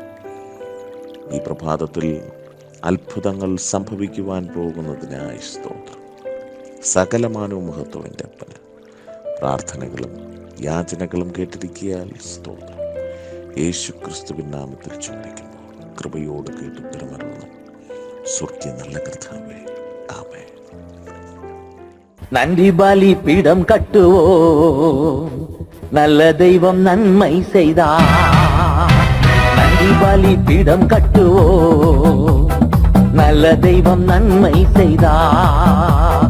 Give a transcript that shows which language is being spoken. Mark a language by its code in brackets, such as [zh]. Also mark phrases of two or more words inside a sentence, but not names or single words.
[ml] ഈ പ്രഭാതത്തിൽ അത്ഭുതങ്ങൾ സംഭവിക്കുവാൻ പോകുന്നതിനായി സ്തോത്രം. സകലമാനവും മഹത്വം എൻ്റെ അപ്പന്. പ്രാർത്ഥനകളും യാചനകളും കേട്ടിരിക്കിയാൽ സ്തോത്രം. യേശുക്രിസ്തുവിൻ നാമത്തിൽ ചോദിക്കുന്നു. കൃപയോട് കേട്ടുത്തരമരുന്നു. സ്വർഗ്ഗ നല്ല കർത്താവേ, ആമേൻ. [ta] நன்றி பலி பீடம் கட்டுவோம், நல்ல தெய்வம் நன்மை செய்தார். நன்றி பலி பீடம் கட்டுவோம், நல்ல தெய்வம் நன்மை செய்தார்.